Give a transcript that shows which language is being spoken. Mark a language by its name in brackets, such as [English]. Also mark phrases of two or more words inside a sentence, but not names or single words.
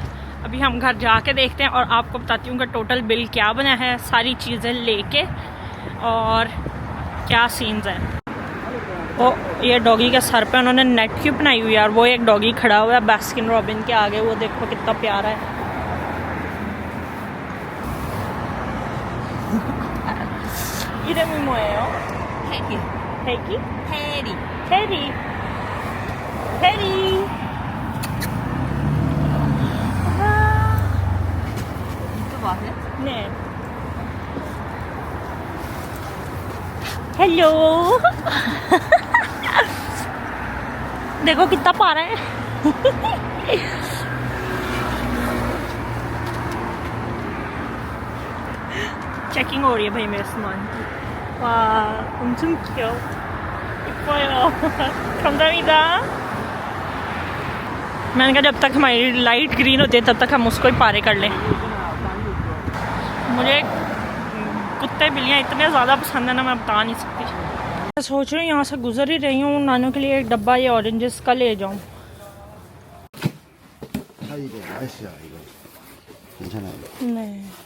[Urdu] ابھی ہم گھر جا کے دیکھتے ہیں اور آپ کو بتاتی ہوں کہ [English] total bill [Urdu] کیا بنا ہے، ساری چیزیں لے کے، اور کیا سینز ہیں. او، یہ ڈوگی کے سر پے انہوں نے نیٹ کیوں بنائی ہوئی ہے یار. وہ ایک ڈوگی کھڑا ہوا ہے باسکن رابن کے آگے، وہ دیکھو کتنا پیارا ہے. [Korean] 이름이 뭐예요? 해리. 해기? 해리. 해리. 해리. 유튜브 아세요? 네. [Urdu] हेलो। دیکھو کتنا پیارا ہے. چیکنگ ہو رہی ہے بھائی میرے سامان کی. वाह, [Korean] 엄청 귀여워. 이뻐요. 감사합니다. [Urdu] میں نے کہا جب تک ہماری [English] light green [Urdu] ہوتی ہے تب تک ہم اس کو ہی پارے کر لیں. مجھے کتے بلیاں اتنے زیادہ پسند ہے نا، میں بتا نہیں سکتی. میں سوچ رہی ہوں یہاں سے گزر ہی رہی ہوں، نانوں کے لیے ایک ڈبہ یہ اورنجز کا لے جاؤں. [Korean] 이거 맛이야 이거 괜찮아요. [Urdu] नहीं,